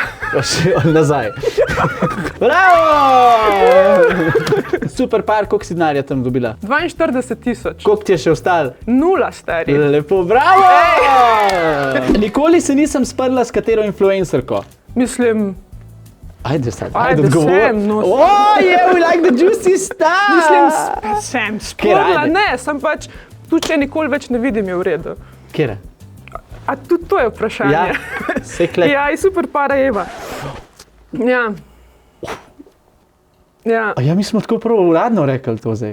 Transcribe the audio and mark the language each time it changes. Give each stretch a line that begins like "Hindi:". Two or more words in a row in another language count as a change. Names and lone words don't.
Slovenian: Pa še nazaj. Bravo! Superpar, koliko si denarja tam dobila? 42 000. Koliko ti je še ostalo? 0, stari. Lepo, bravo! Nikoli se nisem sprla s katero influencerko. Mislim, Ajde odgovor.
English: Oh, yeah, we like the juicy stuff!
Slovenian: sem sprla, ne, sem pač, tu če nikoli več ne vidim, je v redu. Kjera? A tudi to je vprašanje. Ja, sekle. Ja, in Superpara Eva. Ja. Ja. Ja, mi smo tako prvo uradno rekli to zdaj.